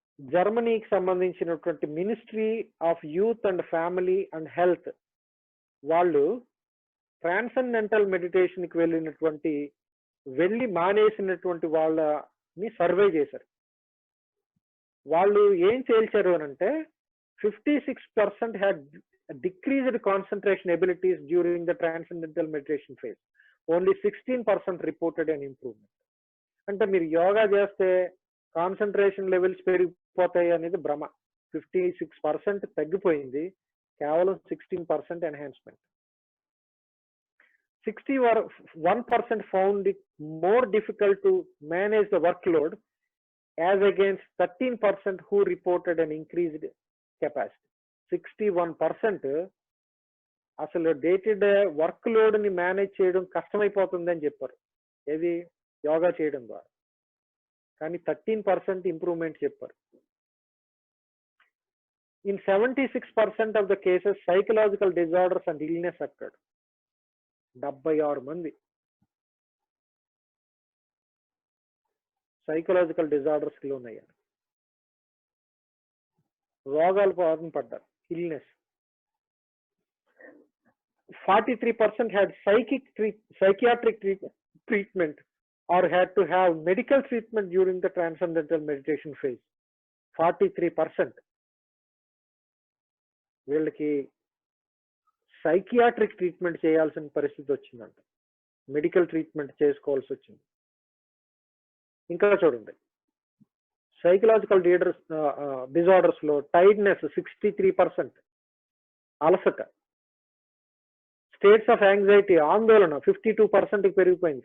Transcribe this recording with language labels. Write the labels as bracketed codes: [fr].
[te] జర్మనీకి సంబంధించినటువంటి ministry of youth and family and health వాళ్ళు ట్రాన్సెండెంటల్ మెడిటేషన్కి వెళ్ళి మానేసినటువంటి వాళ్ళని సర్వే చేశారు. వాళ్ళు ఏం తేల్చారు అని అంటే, [en] 56% had decreased concentration abilities during the transcendental meditation phase. Only 16% reported an improvement. [te] అంటే మీరు యోగా చేస్తే కాన్సన్ట్రేషన్ లెవెల్స్ పెరిగిపోతాయి అనేది భ్రమ. 56% తగ్గిపోయింది, కేవలం 16% enhancement. [en] 61% found it more difficult to manage the workload as against 13% who reported an increased capacity. [te] 61% అసలు day to day work load ని మేనేజ్ చేయడం కష్టమైపోతుంది అని చెప్పారు, ఏది యోగా చేయడం ద్వారా. కానీ 13% ఇంప్రూవ్మెంట్ చెప్పారు. [en] In 76% of the cases psychological disorders and illness occurred. [te] 76 మంది సైకలాజికల్ డిజార్డర్స్ కి లోనయ్యారు, రోగాలు బారిన పడ్డారు, illness. [en] 43% had psychiatric treatment or had to have medical treatment during the transcendental meditation phase. [te] 43% వీళ్ళకి సైకియాట్రిక్ ట్రీట్మెంట్ చేయాల్సిన పరిస్థితి వచ్చిందంట. మెడికల్ ట్రీట్మెంట్ చేసుకోవాల్సి వచ్చింది. ఇంకా చూడండి, సైకలాజికల్ డిజార్డర్స్ లో టైర్డ్నెస్ 63%, అలసట, [en] states of anxiety [te] ఆందోళన 52% పెరిగిపోయింది.